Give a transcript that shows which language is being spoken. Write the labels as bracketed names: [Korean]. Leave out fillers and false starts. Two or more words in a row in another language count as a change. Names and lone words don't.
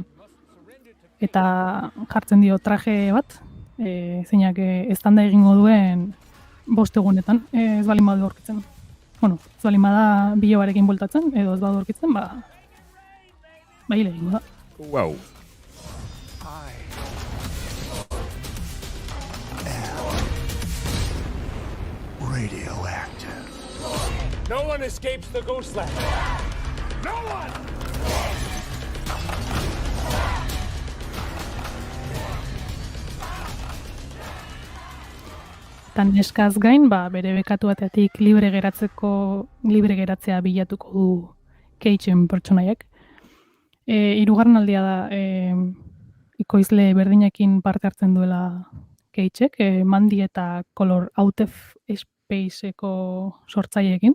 [Basque] Eta jartzen dio traje bat, zeinak eztanda egingo duen 5 egunetan, ez balin badu aurkitzen. Bueno, ez balin bada bilobarekin bueltatzen, edo ez badu aurkitzen, bai lehenko da. [English] Wow. Radioactive. No one escapes the Ghostland. No one! [Basque] Tan eskaz gain, bere bekatuateatik libre geratzea bilatuko du Cageen pertsonaiak. Hirugarren aldia da ikoizle berdinekin parte hartzen duela Cageek, Mandy eta Color Out of Spaceko sortzaileekin.